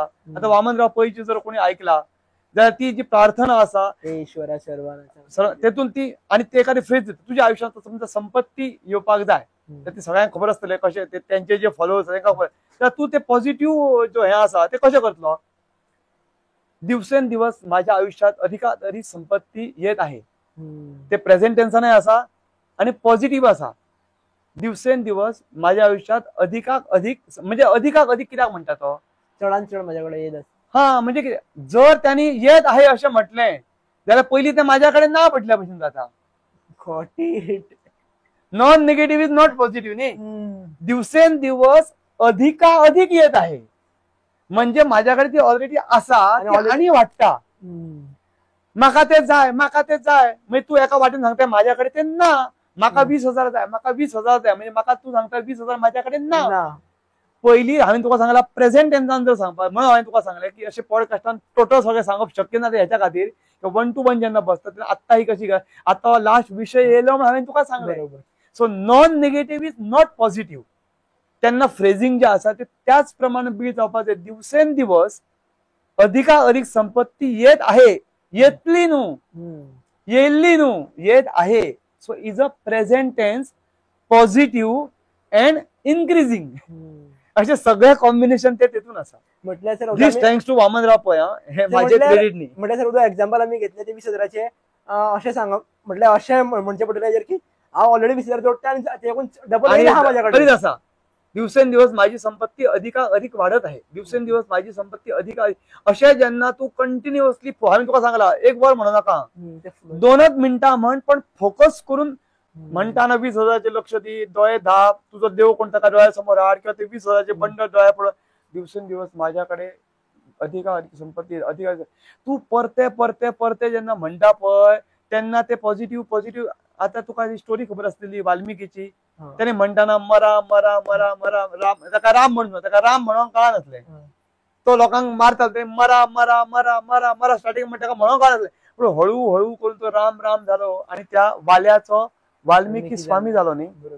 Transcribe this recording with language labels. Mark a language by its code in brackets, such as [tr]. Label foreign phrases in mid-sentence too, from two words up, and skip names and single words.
[kok] आता वामनराव पैची जर कोणी ऐकला जाल्यार ती जी प्रार्थना आसा [mr] ईश्वरा सर्वांना, [kok] तेतून ती आणि ते एखादी फ्रेज दिता, तुझ्या आयुष्यात समजा संपत्ती येवपाक जाय तर ती सगळ्यांक खबर आसतले कशें, त्यांचे जे फॉलोअर्स तांकां खबर, तर तू ते पॉझिटिव्ह जो हे आसा ते कशें करतलो? [mr] दिवसेंदिवस माझ्या आयुष्यात अधिकाधिक संपत्ती येत आहे. [kok] ते [en] present tense [kok] आसा आणि पॉझिटिव्ह आसा. [mr] दिवसेंदिवस माझ्या आयुष्यात [kok] अधिकाक अधिक म्हणजे अधिकाक अधिक कित्याक म्हणतात तो चढान चढ माझ्याकडे येत हा म्हणजे कितें जर त्यांनी [mr] येत आहे [kok] असे म्हटले जाल्यार पयलीं ते माझ्याकडे ना पटल्या भशेन जाता. [en] non negative is not positive न्ही. [mr] दिवसेंदिवस अधिक येत आहे [kok] म्हणजे माझ्याकडे ती ऑलरेडी आसा आणि वाटता म्हाका ते जाय म्हणजे तू एका वाटेन सांगता माझ्याकडे ते ना म्हाका 20,000 जाय म्हणजे म्हाका तू सांगता 20,000 माझ्याकडे ना. पहिली हांवें तुका सांगला प्रेझेंट टेन्सान जर सांगपाक म्हणून हांवें तुका सांगलें की अशें पॉडकास्टान टोटल सगळें सांगप शक्य ना ह्याच्या खातीर 1 to 1 जेन्ना बसता तेन्ना आत्ता ही कशी काय आतां लास्ट विशय येयलो म्हणून हांवें तुका सांगलें. सो [en] non negative is not positive. [kok] त्यांना फ्रेझिंग जे आसा ते त्याच प्रमाणे बिल्ड जावपाक जाय. [mr] दिवसेंदिवस अधिक संपत्ती येत आहे [kok] येतली न्हू येयल्ली न्हू [mr] येत आहे. [en] so is a present tense positive and increasing [kok] असे सगळे कॉम्बिनेशन ते तितून आसा. म्हटल्यार सर [en] this thanks to [kok] वामनराव पै हे माझे क्रेडिट न्ही. म्हटल्यार सर उदो एक्झाम्पल आमी घेतले ते 20,000चे अशें सांगप म्हटल्यार अशें म्हणचे पडटलें की हांव ऑलरेडी 20,000 जोडटा आनी तेकून डबल आहा माझ्याकडे करीत आसा. [mr] दिवसेंदिवस माझी संपत्ती अधिक वाढत आहे. दिवसेंदिवस माझी संपत्ती अधिक [kok] अशें जेन्ना तू कंटिन्युअसली हांवें तुका सांगला 1 वर म्हणू नाका 2च मिनटां म्हण पण फोकस करून म्हणटाना 20,000चे लक्ष दी दोळे धाप तुझो देव कोण ताका दोळ्या समोर हाड किंवा ते 20,000चे बंडल दोळ्या पडत दिवसेंदिवस माझ्याकडे अधिक संपत्ती अधिक तू परते जेन्ना म्हणटा पळय तेन्ना ते पॉझिटिव्ह आता तुका ही स्टोरी खबर आसलेली वाल्मिकीची त्याने म्हणटाना मरा मरा मरा मरा राम ताका राम म्हणून ताका राम म्हणून कळनासलें तो लोकांक मारता ते मरा मरा मरा मरा मरा स्टार्टिंग म्हणटा म्हणून कळनासलें पूण हळू करून तो राम राम जालो आणि त्या वाल्याचो वाल्मिकी स्वामी जालो न्ही.